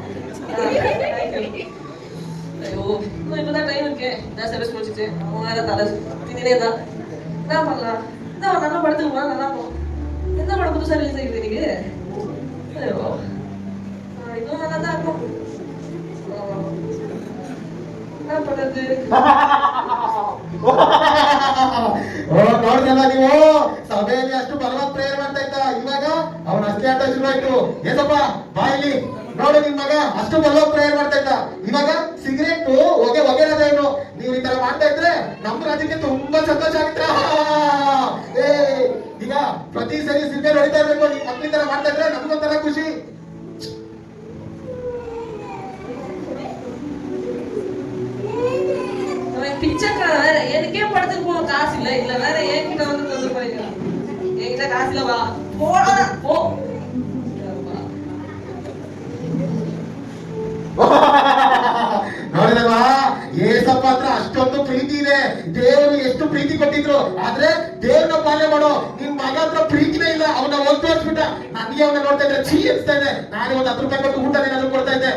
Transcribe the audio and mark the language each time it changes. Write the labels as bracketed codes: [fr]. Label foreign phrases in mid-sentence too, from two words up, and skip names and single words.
[ta] ஐயோ இப்பதான் டைம் இருக்கேன். நான் சர்வீஸ் முடிச்சுட்டு அவங்க வேற தலை தினே தான் என்ன பண்ணலாம். இதான் நல்லா படத்துக்கு போனா நல்லா போகும். எந்த படம் புதுசா ரிலீஸ் ஆகிடுது நீங்க? ஐயோ இதுவும் நல்லா தான் இருக்கும். என்ன பண்றது? [kn] ನೋಡಿದಲ್ಲ ನೀವು, ಸಭೆಯಲ್ಲಿ ಅಷ್ಟು ಬಲವಾದ ಪ್ರೇಯರ್ ಮಾಡ್ತಾ ಇದ್ದ, ಇವಾಗ ಅವನ ಅಷ್ಟೇ ಆಟ ಶುರುವಾಯ್ತು. ಏಸಪ್ಪ ಬಾಯಿಲಿ ನೋಡು, ನಿನ್ ಮಗ ಅಷ್ಟು ಬಲವಾದ ಪ್ರೇಯರ್ ಮಾಡ್ತಾ ಇದ್ದ, ಇವಾಗ ಸಿಗರೇಟ್ ಹೊಗೆನದೇನು. ನೀವು ಈ ತರ ಮಾಡ್ತಾ ಇದ್ರೆ ನಮ್ಮ ರಾಜ್ಯಕ್ಕೆ ತುಂಬಾ ಸಂತೋಷ ಆಗುತ್ತೆ. ಈಗ ಪ್ರತಿ ಸರಿ ಸಿಗರೇಟ್ ಹೊಡಿತಾ ಇರ್ಬೇಕು. ನೀವು ಮಕ್ಳು ಈ ತರ ಮಾಡ್ತಾ ಇದ್ರೆ ನಮ್ಗೊಂಥರ ಖುಷಿ. [ta] பிச்சைக்கார வேற எனக்கே படத்துக்கு போக காசு இல்ல, இல்ல வேற என்கிட்ட வந்து கொண்டு போயிருக்கா. என்கிட்ட காசு இல்லவா போடா போ. [kn] ನೋಡಿದಲ್ವಾ, ಏಸಪ್ಪ ಹತ್ರ ಅಷ್ಟೊಂದು ಪ್ರೀತಿ ಇದೆ. ದೇವರು ಎಷ್ಟು ಪ್ರೀತಿ ಕೊಟ್ಟಿದ್ರು, ಆದ್ರೆ ದೇವ್ರನ್ನ ಪಾಲನೆ ಮಾಡೋ ನಿನ್ ಮಗ ಹತ್ರ ಪ್ರೀತಿನೇ ಇಲ್ಲ. ಅವನ ಹೋಗಿ ತೋರಿಸ್ಬಿಟ್ಟ. ನನಗೆ ಅವನ್ನ ನೋಡ್ತಾ ಇದ್ರೆ ಛೀ ಅನ್ಸ್ತಾ ಇದೆ. ನಾನೇ ಒಂದು 10 ರೂಪಾಯಿ ಕೊಟ್ಟು ಊಟ ಏನಾದ್ರು ಕೊಡ್ತಾ ಇದ್ದೆ.